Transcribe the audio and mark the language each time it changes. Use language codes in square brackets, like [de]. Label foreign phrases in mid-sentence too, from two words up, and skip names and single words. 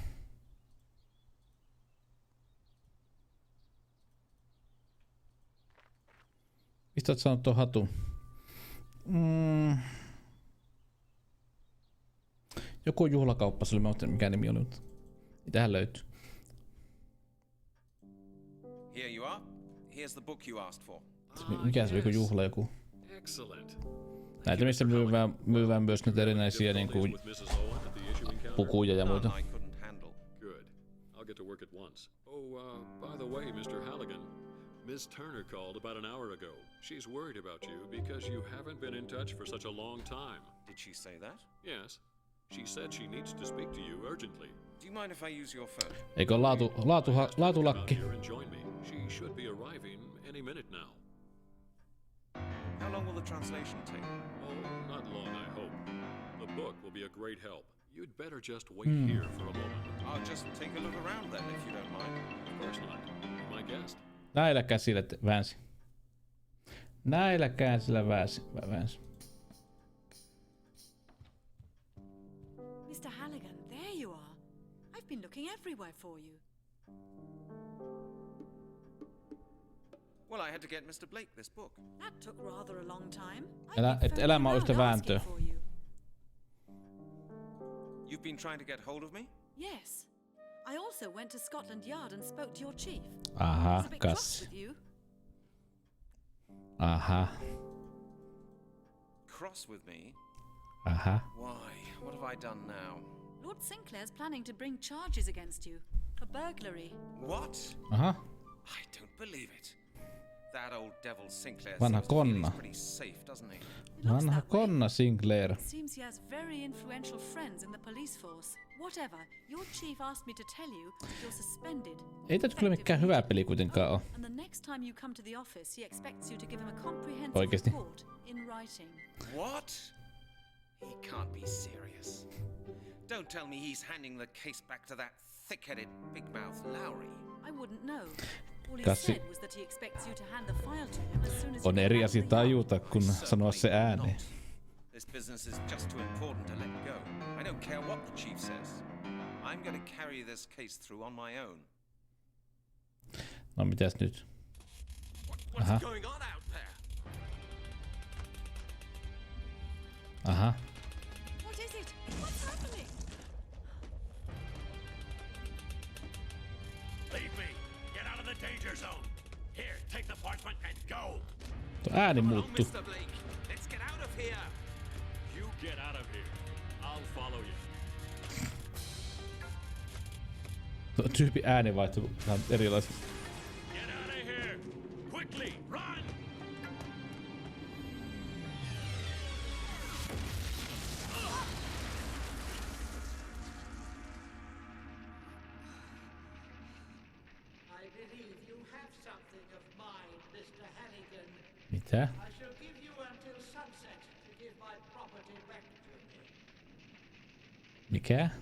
[fi] Mistä oot saanut tuon hatun? Joku juhlakauppa, se oli, mä otin mikä nimi oli, mutta mitähän löytyy. [en] Here you are. Here's the book you asked for. [fi] Mikä se oli, joku juhla joku? Näitä missä myyvään myös nyt erinäisiä niinku pukuja ja muita. [en] Good. I'll get to work at once. Oh, by the way, Mr. Halligan, Miss Turner called about an hour ago. She's worried about you because you haven't been in touch for such a long time. Did she say that? Yes. She said she needs to speak to you urgently. Do you mind if I use your phone? [fi] Eikö laatulakki? [en] Join me. She should be arriving any minute now. How long will the translation take? Oh, not long, I hope. The book will be a great help. You'd better just wait here for a moment. I'll just take a look around then, if you don't mind. Of course not. You're my guest. [fi] Näillä käsillä väänsi. Näillä käsillä väänsi. [en] Mr. Halligan, there you are. I've been looking everywhere for you. Well, I had to get Mr. Blake this book. That took rather a long time. [fi] Elämä on yhtä vääntöä. [en] You've been trying to get hold of me? Yes. I also went to Scotland Yard and spoke to your chief. [fi] Aha, kassi. Aha. [en] Cross with me? Aha. Why? What have I done now? Lord Sinclair's planning to bring charges against you for burglary. What? Aha. I don't believe it. That old devil Sinclair [fi] Vanha konna. [en] pretty safe, doesn't he? [fi] Vanha konna Sinclair. [en] It seems he has very influential friends in the police force. Whatever, your chief asked me to tell you that you're suspended. [fi] Ei tätä kyllä mikään hyvä peli kuitenkaan ole. [en] And the next time you come to the office, he expects you to give him a comprehensive report in writing. What? He can't be serious. Don't tell me he's handing the case back to that thick-headed, big-mouth Lowry. I wouldn't know. All he said was that he expects you to hand the file to him as soon as [fi] on eri asia tajuta, kun sanoa se ääneen. [en] This business is just too important to let go. I don't care what the chief says. I'm going to carry this case through on my own. [fi] No mitäs nyt? Aha. Aha. [en] What is it? What's happening? Leave me. Get out of the danger zone. Here, take the parchment and go. [fi] Tuo ääni muuttuu. [en] Mr. Blake. Let's get out of here. You get out of here. I'll follow you. [fi] Tuo tyypin ääni vaihtuu vähän erilaisesti. [en] Get out of here. Quickly, run. I believe you have something of mine, Mr. Halligan. [fi] Mitä? [en] I shall give you until sunset to give my property back to me. [fi] Mikä?